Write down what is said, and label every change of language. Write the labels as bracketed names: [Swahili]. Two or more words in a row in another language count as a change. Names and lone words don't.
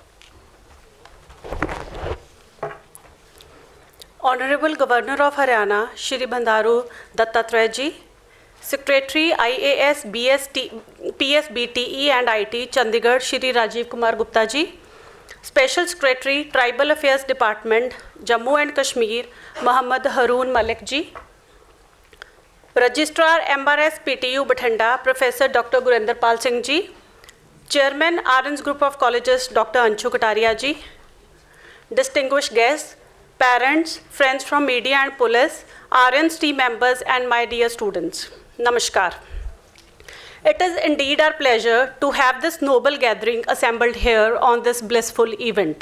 [English] Honorable Governor of Haryana, Shri Bandaru Dattatreya ji, Secretary IAS PSBTE and IT Chandigarh, Shri Rajiv Kumar Gupta ji, Special Secretary Tribal Affairs Department, Jammu and Kashmir, Mohammad Haroon Malik ji, Registrar MRSPTU Bathinda, Professor Dr. Gurinder Pal Singh ji, Chairman Aryans Group of Colleges, Dr. Anshu Kataria ji, distinguished guests, parents, friends from media and police, Aryans team members and my dear students, Namaskar. It is indeed our pleasure to have this noble gathering assembled here on this blissful event.